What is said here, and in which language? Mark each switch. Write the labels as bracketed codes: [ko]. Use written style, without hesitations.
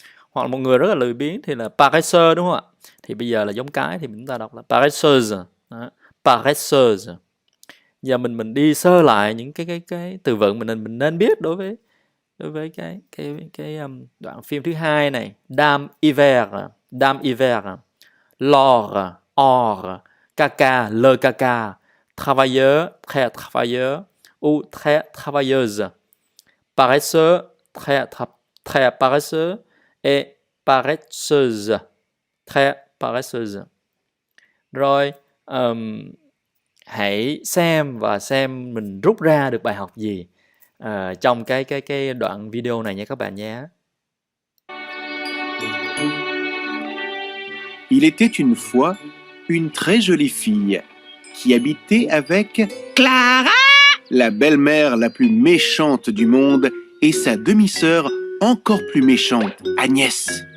[vi] Hoặc là một người rất là lười biếng thì là paresseux, đúng không ạ? Thì bây giờ là giống cái thì chúng ta đọc là paresseuse, paresseuse. Giờ mình đi sơ lại những cái từ vựng mình nên biết đối với cái đoạn phim thứ hai này. [fr] Dame Hiver, lor, or, caca, le caca, travailleur, très travailleur ou très travailleuse, paresseux, très paresseux et paresseuse, très paresseuse. [vi] Rồi hãy xem mình rút ra được bài học gì trong cái đoạn video này nha các bạn nhé. [fr] Il était une fois une très jolie fille qui habitait avec Clara! la belle-mère la plus méchante du monde et sa demi-sœur encore plus méchante, Agnès.